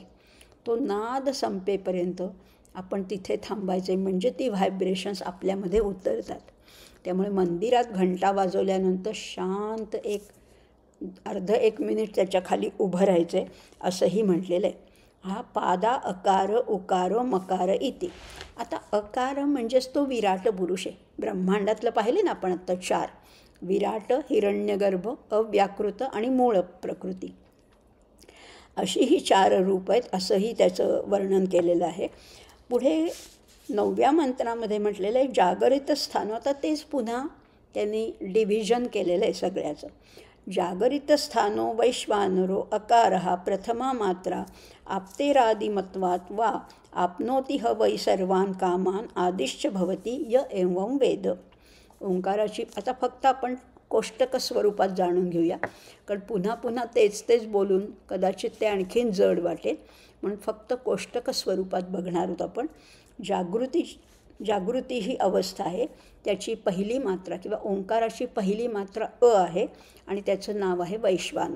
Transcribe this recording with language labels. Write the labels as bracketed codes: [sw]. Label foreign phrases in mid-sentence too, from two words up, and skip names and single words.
[mr] तो नाद संपेपर्यंत आपण तिथे थांबायचे, म्हणजे ती व्हायब्रेशन्स आपल्यामध्ये उतरतात. त्यामुळे मंदिरात घंटा वाजवल्यानंतर शांत अर्ध एक मिनिट त्याच्या खाली उभं राहायचं असंही म्हटलेलं आहे. [sa] हा पादा अकार उकार मकार इति. [mr] आता अकार म्हणजेच तो विराट पुरुष आहे. ब्रह्मांडातलं पाहिले ना आपण आत्ता 4: विराट, हिरण्यगर्भ, अव्याकृत आणि मूळ प्रकृती, अशी ही 4 रूप आहेत, असंही त्याचं वर्णन केलेलं आहे. पुढे 9व्या मंत्रामध्ये म्हटलेलं आहे [sa] जागरित स्थान. [mr] आता तेच पुन्हा त्यांनी डिव्हिजन केलेलं आहे सगळ्याचं. [sa] जागरित स्थानो वैश्वानरो अकारः प्रथमा मात्रा आप्तेरादिमत्वात् वा आपनोति ह वै सर्वान् कामान् आदिश्च भवति य एवं वेद. [mr] ओंकाराची आता फक्त आपण कोष्टक स्वरूपात जाणून घेऊया, कारण पुन्हा पुन्हा तेच बोलून कदाचित ते आणखीन जड वाटेल, म्हणून फक्त कोष्टक स्वरूपात बघणार आहोत आपण. जागृती ही अवस्था आहे, त्याची पहिली मात्रा किंवा ओंकाराची पहिली मात्रा अ आहे आणि त्याचं नाव आहे वैश्वानर.